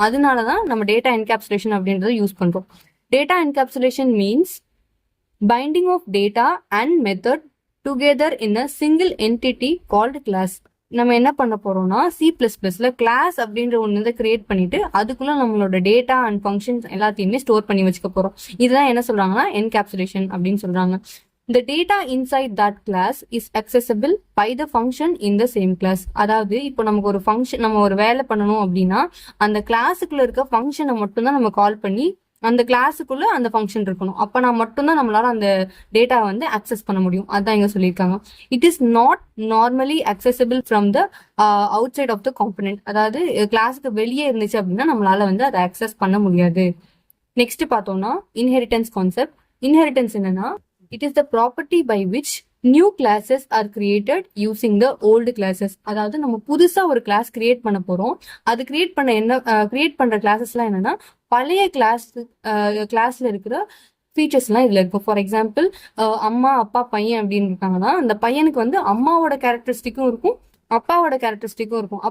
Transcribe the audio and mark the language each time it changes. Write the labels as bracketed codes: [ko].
[ta] அதனால தான் நம்ம டேட்டா என்கேப்சுலேஷன் அப்படின்றத யூஸ் பண்றோம். [en] Data encapsulation means binding of data and method together in a single entity called class. [ta] நம்ம என்ன பண்ண போறோம்னா, C++ல கிளாஸ் அப்படின்ற ஒன்று கிரியேட் பண்ணிட்டு அதுக்குள்ள நம்மளோட டேட்டா அண்ட் ஃபங்க்ஷன்ஸ் எல்லாத்தையுமே ஸ்டோர் பண்ணி வச்சுக்க போறோம். இதுதான் என்ன சொல்றாங்கன்னா என்கேப்சுலேஷன் அப்படின்னு சொல்றாங்க. [en] The data inside that class is accessible by the function in the same class. [ta] அதாவது இப்போ நமக்கு ஒரு ஃபங்க்ஷன், நம்ம ஒரு வேலை பண்ணணும் அப்படின்னா அந்த கிளாஸுக்குள்ள இருக்க ஃபங்க்ஷனை மட்டும்தான் நம்ம கால் பண்ணி அந்த கிளாஸுக்குள்ள அந்த ஃபங்க்ஷன் இருக்கணும். அப்போ நான் மட்டும்தான் நம்மளால அந்த டேட்டா வந்து அக்சஸ் பண்ண முடியும். அதான் இங்க சொல்லியிருக்காங்க. [en] It is not normally accessible from the outside of the component. [ta] அதாவது கிளாஸுக்கு வெளியே இருந்துச்சு அப்படின்னா நம்மளால வந்து அதை அக்சஸ் பண்ண முடியாது. நெக்ஸ்ட் பார்த்தோம்னா இன்ஹெரிட்டன்ஸ் கான்செப்ட். [en] Inheritance என்னன்னா, it is the property by which new classes are created using the old classes. [ta] அதாவது நம்ம புதுசா ஒரு கிளாஸ் கிரியேட் பண்ண போறோம். அது கிரியேட் பண்ற கிளாஸஸ்லாம் என்னன்னா, பழைய கிளாஸ்ல இருக்கிற ஃபீச்சர்ஸ் எல்லாம் இதுல இருக்கும். ஃபார் எக்ஸாம்பிள், அம்மா அப்பா பையன் அப்படின்னு இருக்காங்கன்னா அந்த பையனுக்கு வந்து அம்மாவோட கேரக்டரிஸ்டிக்கும் இருக்கும், அப்பாவோட கேரக்டரிஸ்டிக்கும் இருக்கும்.